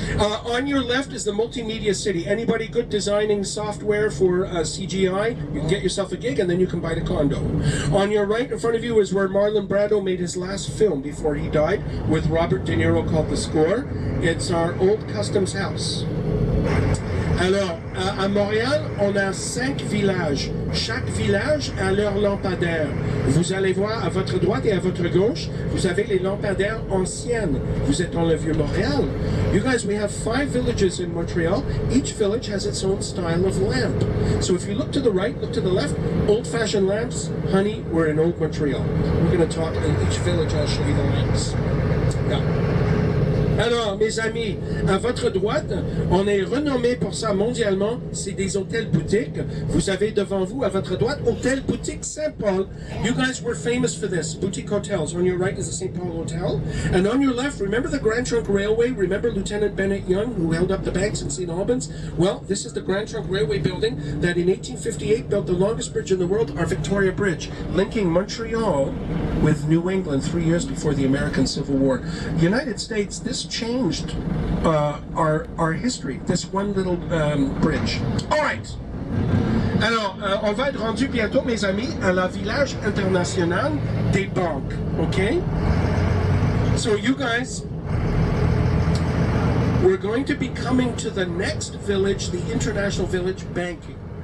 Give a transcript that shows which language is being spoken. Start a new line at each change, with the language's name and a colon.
English: On your left is the Multimedia City. Anybody good designing software for CGI? You can get yourself a gig and then you can buy the condo. On your right, in front of you, is where Marlon Brando made his last film before he died with Robert De Niro, called The Score. It's our old customs house.
French: Alors, à Montréal, on a 5 villages. Chaque village a leur lampadaire. Vous allez voir à votre droite et à votre gauche, vous avez les lampadaires anciennes. Vous êtes dans le Vieux-Montréal.
English: You guys, we have 5 villages in Montreal. Each village has its own style of lamp. So if you look to the right, look to the left, old-fashioned lamps, honey, we're in Old Montreal. We're going to talk in each village, I'll show you the lamps. Yeah.
French: Alors, mes amis, à votre droite, on est renommé pour ça mondialement, c'est des hôtels-boutiques. Vous avez devant vous, à votre droite, Hôtel Boutique Saint-Paul.
English: You guys were famous for this, boutique hotels. On your right is the St. Paul Hotel. And on your left, remember the Grand Trunk Railway? Remember Lieutenant Bennett Young, who held up the banks in St. Albans? Well, this is the Grand Trunk Railway building that in 1858 built the longest bridge in the world, our Victoria Bridge, linking Montreal with New England 3 years before the American Civil War. United States, this changed our history, this one little bridge. All right.
French: Alors, on va être rendu bientôt, mes amis, à la village international des banques, okay?
English: So you guys, we're going to be coming to the next village, the International Village Banking.